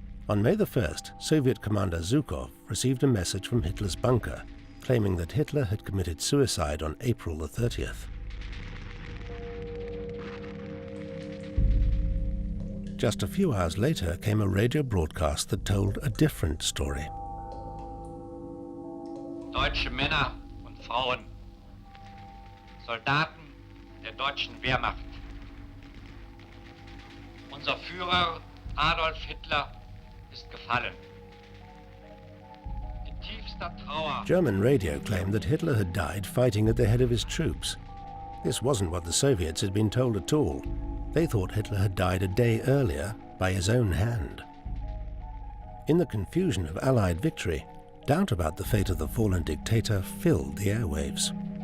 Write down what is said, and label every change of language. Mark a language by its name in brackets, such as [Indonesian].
[English] On May the 1st, Soviet commander Zhukov received a message from Hitler's bunker claiming that Hitler had committed suicide on April the 30th. Just a few hours later came a radio broadcast that told a different story. [German] Deutsche Männer und Frauen, Soldaten der deutschen Wehrmacht. Unser Führer Adolf Hitler ist gefallen. In tiefster Trauer. [English] German radio claimed that Hitler had died fighting at the head of his troops. This wasn't what the Soviets had been told at all. They thought Hitler had died a day earlier by his own hand. In the confusion of Allied victory, doubt about the fate of the fallen dictator filled the airwaves.